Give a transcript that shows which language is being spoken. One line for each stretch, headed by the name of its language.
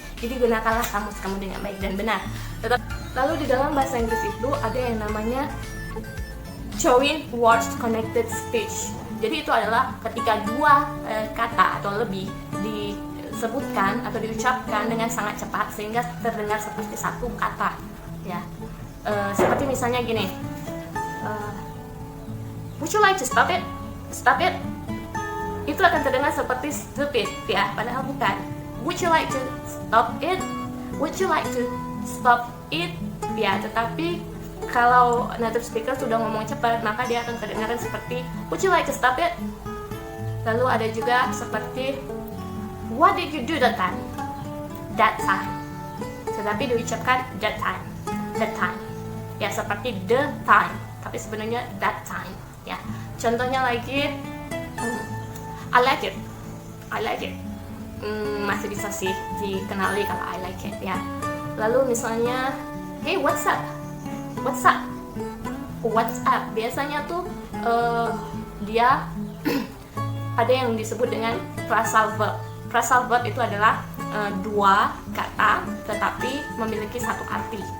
Indonesian: Jadi gunakanlah kamus kamu dengan baik dan benar. Lalu di dalam bahasa Inggris itu ada yang namanya joint words connected speech. Jadi itu adalah ketika dua kata atau lebih disebutkan atau diucapkan dengan sangat cepat sehingga terdengar seperti satu kata ya. Seperti misalnya gini,
English: would you like to stop it? Stop it.
Indonesian: Itu akan terdengar seperti stupid ya, padahal bukan.
English: Would you like to stop it? Would you like to stop it?
Indonesian: Ya, tetapi kalau native speaker sudah ngomong cepat, maka dia akan kedengaran seperti
English: would you like to stop it?
Indonesian: Lalu ada juga seperti
English: what did you do that time? That time.
Indonesian: Tetapi diucapkan
English: that time.
Indonesian: Ya, seperti the time, tapi sebenarnya
English: that time
Indonesian: ya. Contohnya lagi,
English: I like it, I like it.
Indonesian: Masih bisa sih dikenali kalau
English: I like it ya.
Indonesian: Lalu misalnya,
English: hey what's up, what's up, what's up.
Indonesian: Biasanya tuh dia ada yang disebut dengan phrasal verb. Phrasal verb itu adalah dua kata tetapi memiliki satu arti.